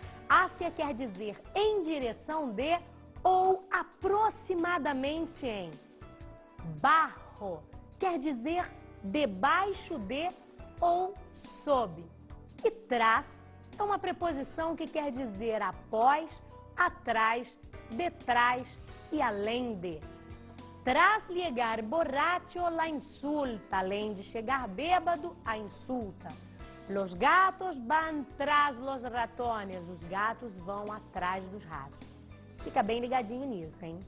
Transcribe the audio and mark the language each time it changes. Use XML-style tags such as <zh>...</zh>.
<pt>Hacia quer dizer em direção de ou aproximadamente em. Bajo quer dizer debaixo de ou sob. E tras é uma preposição que quer dizer após, atrás, detrás e além de.</pt> <es>Tras llegar borracho, la insulta.</es> <pt>Além de chegar bêbado, a insulta.</pt> <es>Los gatos van tras los ratones.</es> <pt>Os gatos vão atrás dos ratos. Fica bem ligadinho nisso, hein?</pt>